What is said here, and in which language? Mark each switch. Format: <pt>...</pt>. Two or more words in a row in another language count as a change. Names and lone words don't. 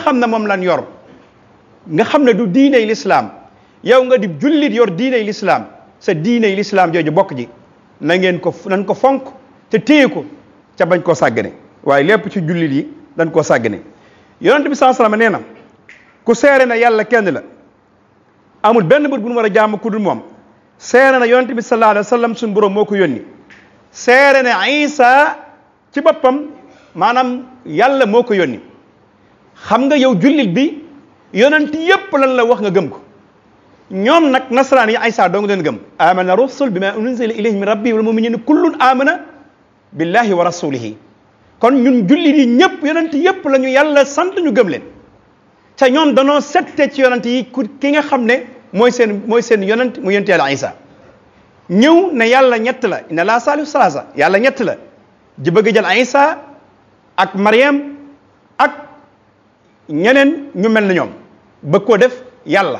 <wo>xam ne moom lan yor nga xam ne du diiney l'islam yow nga di jullit yor diiney l'islam sa diiney l'islam jooju bokk ji nañ ko fonk te téye ko ca bañ koo sàggane waaye lépp ci jullit yi dañ koo sàggane yonent bi</wo> <ar>صلى الله عليه وسلم</ar> <wo>nee na ku seere na yàlla kenn la amul benn bët bu nu war a jaamu ku dul moom seere na yonent bi</wo> <ar>صلى الله عليه وسلم</ar> <wo>suñu borom moo ko yónni seere na Isa ci boppam maanaam yàlla moo ko yónni xam nga yow jullit bi yonent yépp lan la wax nga gëm ko ñoom nag nasaraan yi Isa doo nga leen gëm</wo> <ar>آمن الرسول بما أنزل إليه من ربي والمؤمنون كل آمن بالله ورسوله</ar> <wo>kon ñun jullit yi ñëpp yonent yépp la ñu yàlla sant ñu gëm leen te ñoom danoo sette ci yonent yi ki nga xam ne mooy seen yonent mu yonent yàlla Isa ñëw ne yàlla ñett la</wo> <ar>إن الله ثالث ثلاثة</ar> <wo>yàlla ñett la ji bëgg jël Isa ak Maryam ak ñeneen ñu mel na ñoom bëgg koo def yàlla</wo>